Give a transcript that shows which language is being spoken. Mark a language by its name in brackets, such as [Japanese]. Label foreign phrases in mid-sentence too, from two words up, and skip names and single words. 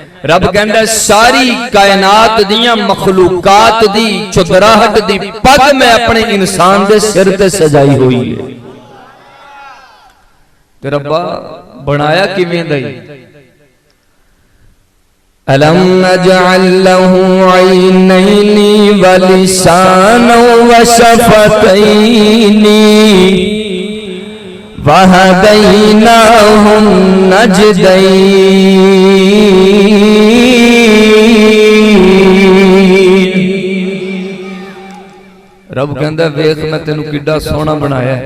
[Punjabi] ਰੱਬ ਕਹਿੰਦਾ ਸਾਰੀ ਕਾਇਨਾਤ ਦੀਆਂ ਮਖ਼ਲੂਕਾਤ ਦੀ ਚੌਧਰਾਹਟ ਦੀ ਪੱਗ ਮੈਂ ਆਪਣੇ ਇਨਸਾਨ ਦੇ ਸਿਰ ਤੇ ਸਜਾਈ ਹੋਈ ਹੈ। ਤੇ ਰੱਬਾ ਬਣਾਇਆ ਕਿਵੇਂ ਦਾ? [Arabic] ألم نجعل له عينين ولسانا وشفتين وهديناه النجدين. [Punjabi] ਰੱਬ ਕਹਿੰਦਾ ਵੇਖ ਮੈਂ ਤੈਨੂੰ ਕਿੱਡਾ ਸੋਹਣਾ ਬਣਾਇਆ ਹੈ।